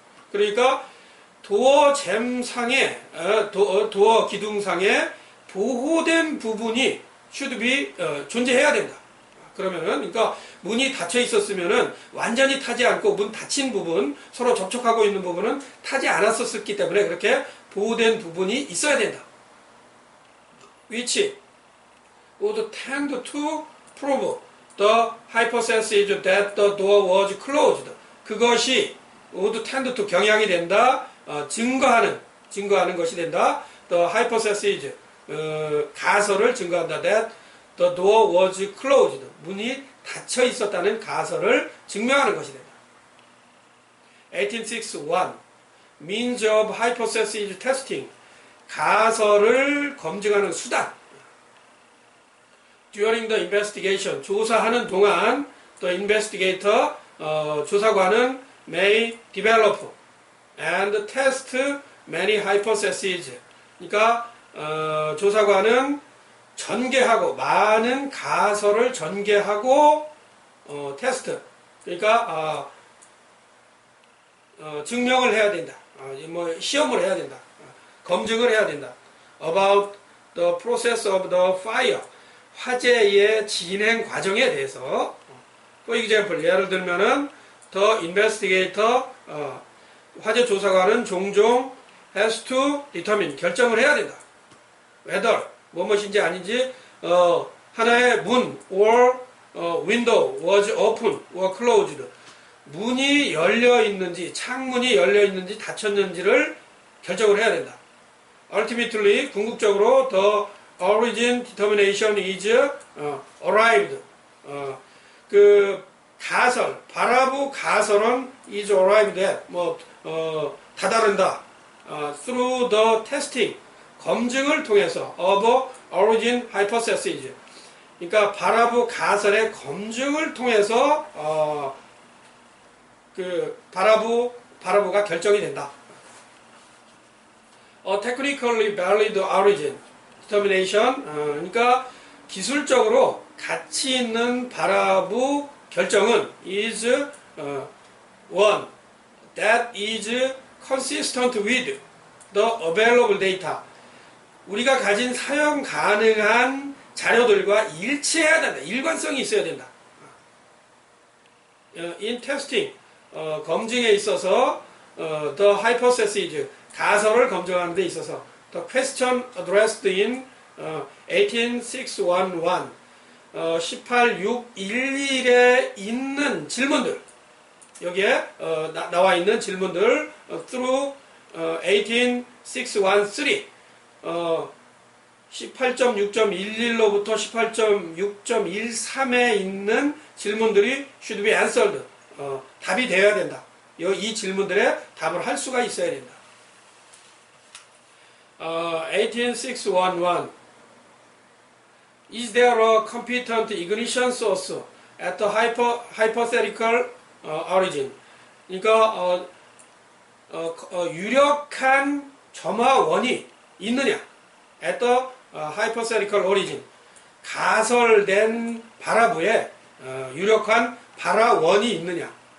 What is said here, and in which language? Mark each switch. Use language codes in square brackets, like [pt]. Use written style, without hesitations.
[ko] 그러니까 도어 잼상에 도어 기둥상에 보호된 부분이 [en] should be [ko] 존재해야 된다. 그러면은 그러니까 문이 닫혀 있었으면은 완전히 타지 않고 문 닫힌 부분, 서로 접촉하고 있는 부분은 타지 않았었기 때문에 그렇게 보호된 부분이 있어야 된다. [en] which would tend to prove the hypothesis that the door was closed. [ko] 그것이 [en] would tend to [ko] 경향이 된다. 증거하는 것이 된다. [en] The hypothesis [ko] 가설을 증거한다. [en] That the door was closed. [ko] 문이 닫혀 있었다는 가설을 증명하는 것이 된다. [en] 1861 Means of hypothesis testing. [ko] 가설을 검증하는 수단. [en] During the investigation, [ko] 조사하는 동안 [en] the investigator, [ko] 조사관은 [en] may develop and test many hypotheses. [ko] 그러니까 조사관은 전개하고 많은 가설을 전개하고 테스트. 그러니까 증명을 해야 된다. 뭐 시험을 해야 된다. 검증을 해야 된다. [en] About the process of the fire. [ko] 화재의 진행 과정에 대해서. [en] For example, [ko] 예를 들면은 [en] the investigator, [ko] 화재 조사관은 종종 [en] has to determine, [ko] 결정을 해야 된다. [en] whether, [ko] 무엇인지 아닌지, 하나의 문 [en] or window was open or closed. [ko] 문이 열려 있는지, 창문이 열려 있는지 닫혔는지를 결정을 해야 된다. [en] Ultimately, [ko] 궁극적으로 [en] the origin determination is arrived. [ko] 그 가설, 바라부 가설은 [en] is arrived at, [ko] 다다른다. [en] Through the testing, [ko] 검증을 통해서 [en] of origin hypothesis. [ko] 그러니까 바라부 가설의 검증을 통해서 그 바라부가 결정이 된다. [en] Technically valid origin determination. [ko] 그러니까 기술적으로 가치 있는 바라부 결정은 [en] is one that is consistent with the available data. [ko] 우리가 가진 사용 가능한 자료들과 일치해야 된다. 일관성이 있어야 된다. [en] In testing, [ko] 검증에 있어서 [en] the hypothesis, [ko] 가설을 검증하는 데 있어서 [en] the question addressed in [ko] 18611, 18611에 있는 질문들, 여기에 나와 있는 질문들 through 18613, 18.6.11로부터 18.6.13에 있는 질문들이 [en] should be answered. [ko] 답이 되어야 된다. 이 질문들에 답을 할 수가 있어야 된다. [en] 18611 Is there a competent ignition source at the hypothetical origin? [ko] 그러니까 유력한 점화원이 있느냐? [en] At the hypothetical origin. [ko] 가설된 바라부에 유력한 발화원이 있느냐?